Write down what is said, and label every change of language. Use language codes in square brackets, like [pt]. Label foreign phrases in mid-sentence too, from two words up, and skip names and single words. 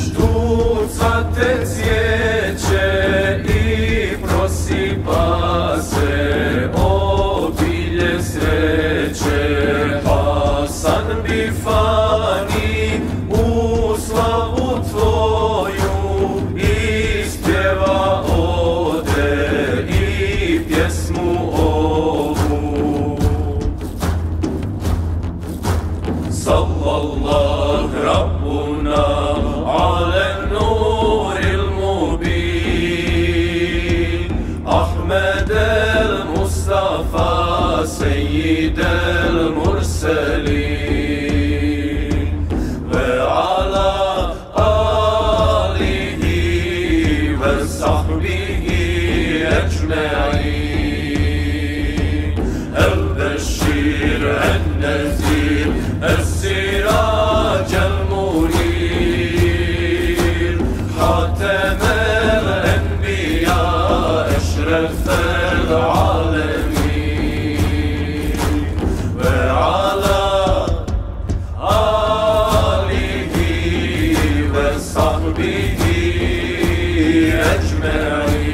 [bs] Tu cvate cvijeće i prosipa se obilje sreće. Hasan Bifani u slavu tvoju ispjeva ode i pjesmu ovu. [ar] صلى الله ربنا على النور المبين, أحمد المصطفى سيد المرسلين، وعلى آله وصحبه أجمعين. البشير النذير السراج المنير، خاتم الأنبياء أشرف العالمين، وعلى آله وصحبه أجمعين.